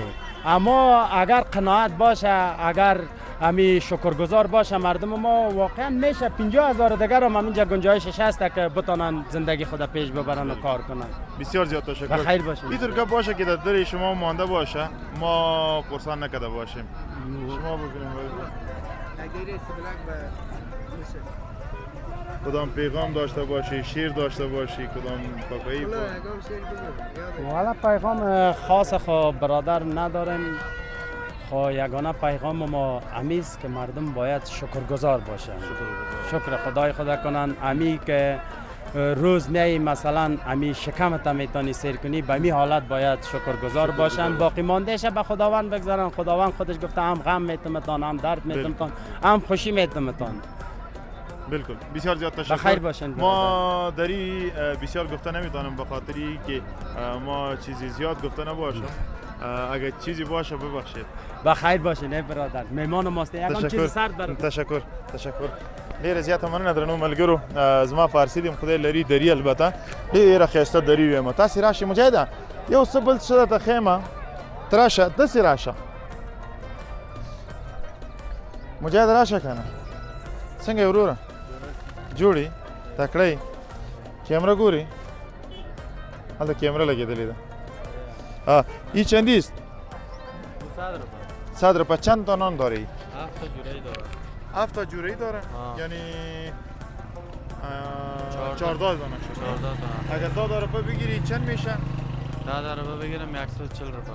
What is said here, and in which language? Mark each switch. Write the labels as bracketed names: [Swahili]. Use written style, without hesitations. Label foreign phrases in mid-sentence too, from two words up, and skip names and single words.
[Persian] اما اگر قناعت باشه، اگر امی شکرگزار باشه مردم ما واقعا میشه 50,000 دیگر هم اینجا گنجایشش هست که بتونن زندگی خود پیش ببرن و کار کنن. بسیار زیاد تشکر. بخیر باشین. اینطور که باشه که در دل شما مانده باشه ما پرسان نکرده باشیم. شما ببینیم کدام پیغام داشته باشی، شیر داشته باشی، کدام پاپایی والا پیغام خاص خو برادر نداریم. خو یگانه پیغام ما امیست که مردم باید شکرگزار باشن. شکر خدای خدا کنن. امی که روز میای مثلا امی شکمت میتونی سیر کنی، به می حالت باید شکرگزار باشن. باقی ماندهش به خداوند بگذارن. خداوند خودش گفته هم غم میتونتان، هم درد میتونتان، هم خوشی میتونتان. بالکل. بسیار زیاد تشکر. بخیر باشین. ما دری بسیار گفته نمیتونم به خاطری که ما چیزی زیاد گفته نباشم. اگر چیزی باشه ببخشید. بخیر باشین ای برادر. مهمان ماست. یکم چیز سرد برام. تشکر. [Pashto] ډیر زیاته مننه درنو ملګرو. زما فارسی دې خدای لري دری البته ډیره ښایسته دری ویم. تاسو راشئ مجاهده یو څه بل څه درته ښیم تراشه داسې راشه مجاهد راشه کنه. څنګه یې وروره جوړي تکړه یې کیمره ګوري هلته کیمره لګېدلې ده. [Persian] این چندی است؟ 100 روپیه. چند تا نان داری؟ 7 تا جورایی داره. 7 تا جورایی داره؟ یعنی 14 دانه شد. 14 تا. اگر 10 روپیه بگیری چند میشه؟ 10 روپیه بگیرم 140 روپیه.